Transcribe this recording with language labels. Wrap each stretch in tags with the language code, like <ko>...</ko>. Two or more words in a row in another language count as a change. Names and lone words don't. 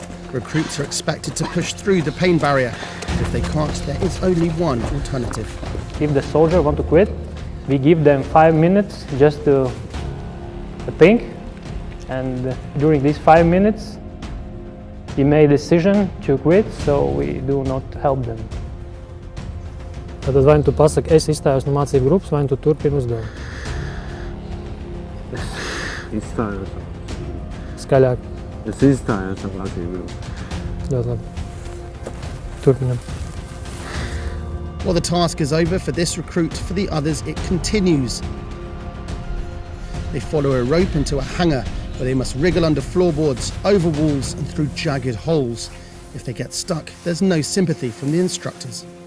<en>Recruits are expected to push through the pain barrier. If they can't, there is only one alternative. If the soldier wants to quit, we give them 5 minutes just to think, and during these 5 minutes he made a decision to quit, so we do not help them.</en> <lv>Tad vai tu pasaki, es izstājos no mācību grupas, vai tu turpini uzdevumu? Es izstājos. Skaļāk. Es izstājos no mācību grupas. Ļoti labi. Turpinam.</lv> <en>While the task is over for this recruit, for the others it continues. They follow a rope into a hangar where they must wriggle under floorboards, over walls and through jagged holes. If they get stuck, there's no sympathy from the instructors.</en>